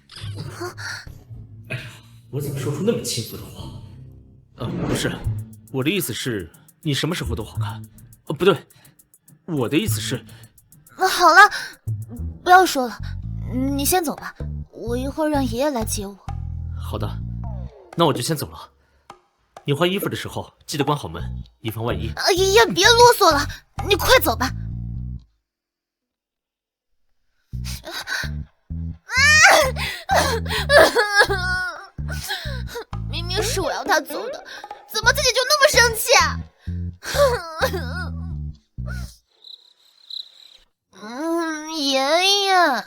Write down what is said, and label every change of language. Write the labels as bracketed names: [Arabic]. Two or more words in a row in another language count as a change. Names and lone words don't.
[Chinese] 我怎麼說出那麼輕浮的話？不是，我的意思是，你什麼時候都好看。不對，我的意思是…… 好了，不要說了，你先走吧，我一會兒讓爺爺來接我。好的，那我就先走了。你換衣服的時候記得關好門，以防萬一。爺爺，別囉嗦了，你快走吧。明明是我要他走的，怎麼自己就那麼生氣啊？爺爺，